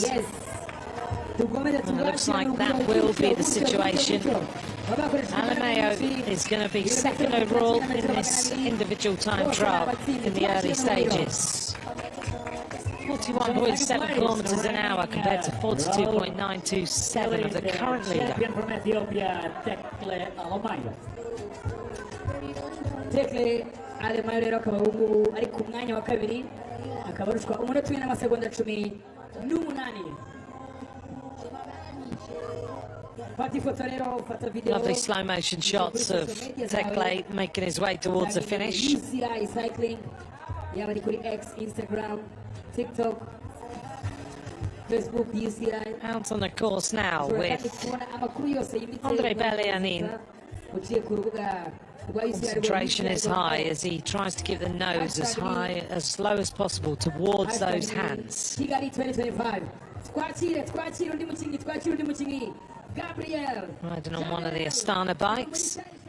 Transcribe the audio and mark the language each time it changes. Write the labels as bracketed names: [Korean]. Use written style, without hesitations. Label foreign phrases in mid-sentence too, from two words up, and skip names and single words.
[English] And it looks like that will be the situation. Alameo is going to be second overall in this individual time trial in the early stages. 41.7 kilometers an hour compared to 42.927 of the current leader. [Kinyarwanda] Tekle Alameo rero akaba ari ku mwanya wa kabiri, akaba arushwa umunota umwe n'amasegonda 18. [English] Lovely slow motion shots of Tekle making his way towards the finish. [Kinyarwanda] UCI cycling, yaba ari kuri X, Instagram, TikTok, Facebook, UCI. [English] Out on the course now with Andre Belianin. Concentration is high as he tries to keep the nose as high, as low as possible towards those hands. Riding on one of the Astana bikes.